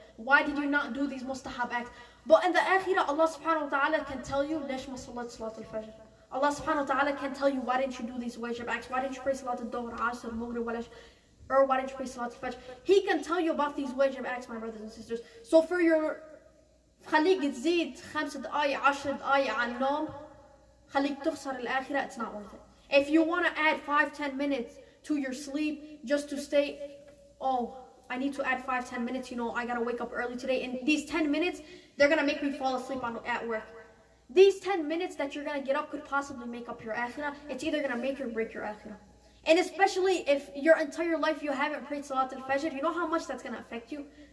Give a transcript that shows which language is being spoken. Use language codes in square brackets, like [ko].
[en] Why did you not do these mustahab acts? But in the akhirah, Allah subhanahu wa ta'ala can tell you, [ar] ليش ما صليت [en] Salat al-Fajr? Allah subhanahu wa ta'ala can tell you, why didn't you do these wajib acts? Why didn't you pray Salat al-Dhuhr, Asr, Maghrib, or why didn't you pray Salat al-Fajr? He can tell you about these wajib acts, my brothers and sisters. So for your [ar] خليك تزيد 5 دقايق 10 دقايق على النوم خليك تخسر الآخرة, [en] it's not worth it. If you want to add 5-10 minutes to your sleep just to stay, oh, I need to add 5-10 minutes, you know, I gotta wake up early today, and these 10 minutes, they're gonna make me fall asleep at work. These 10 minutes that you're gonna get up could possibly make up your akhirah. It's either gonna make or break your akhirah. And especially if your entire life you haven't prayed Salat al-Fajr, you know how much that's gonna affect you?